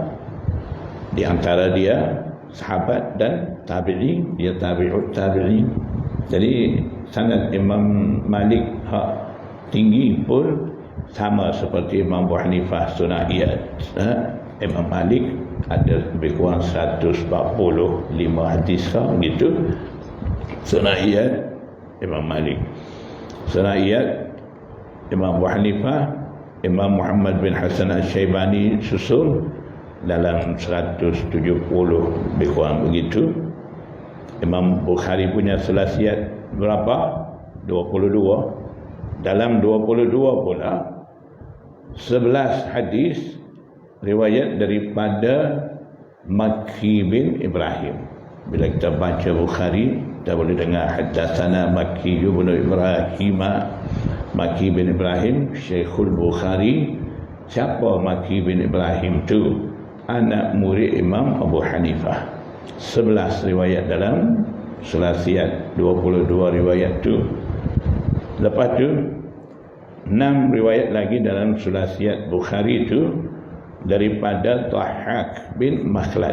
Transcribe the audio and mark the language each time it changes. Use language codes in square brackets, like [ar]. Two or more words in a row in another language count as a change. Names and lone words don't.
[ms] Di antara dia sahabat dan tabi'i, dia [ar] تابع التابعي. [ms] Jadi sanad Imam Malik tinggi pun sama seperti Imam Abu Hanifah sunaiyat. Imam Malik ada lebih kurang 145 hadis gitu. Sunaiyat Imam Malik. Sunaiyat Imam Abu Hanifah, Imam Muhammad bin Hasan Al-Syaibani susul dalam 170 lebih kurang begitu. Imam Bukhari punya sulasiyat berapa? 22. Dalam 22 pula 11 hadis riwayat daripada Makki bin Ibrahim. Bila kita baca Bukhari, kita boleh dengar haddatsana Makki bin Ibrahim. Makki bin Ibrahim [ar] شيخ البخاري. [ms] Siapa Makki bin Ibrahim tu? Anak murid Imam Abu Hanifah. 11 riwayat dalam sulasiyat, 22 riwayat tu. Lepas tu 6 riwayat lagi dalam sulasiyat Bukhari tu daripada Dhahhak bin Makhlad.